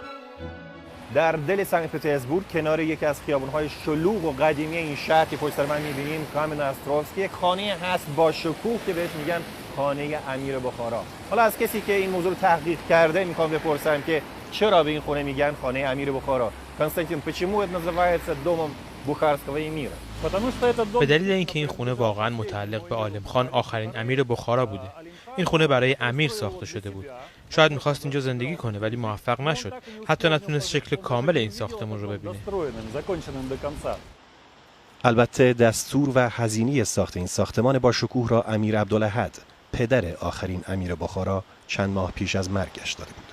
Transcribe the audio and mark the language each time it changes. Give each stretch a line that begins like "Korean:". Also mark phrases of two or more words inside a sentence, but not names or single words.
Persian: در دل سنت پترزبورگ کنار یکی از خیابان‌های شلوغ و قدیمی این شهر که پشت سر من می‌بینیم، کامن‌استروفسکی، یک خانه هست با شکوه که بهش میگن خانه امیر بخارا. حالا از کسی که این موضوع رو تحقیق کرده میخوام بپرسم که چرا به این خونه میگن خانه امیر بخارا؟ کنستانتین،
Russian: почему это называется домом бухарского эмира؟
Persian: به دلیل اینکه این خونه واقعا متعلق به عالم خان، آخرین امیر بخارا بوده. این خونه برای امیر ساخته شده بود. شاید میخواست اینجا زندگی کنه ولی موفق نشد. حتی نتونست شکل کامل این ساختمان رو ببینه. البته دستور و هزینه ساخت این ساختمان با شکوه را امیر عبدالاحد، پدر آخرین امیر بخارا، چند ماه پیش از مرگش داده بود.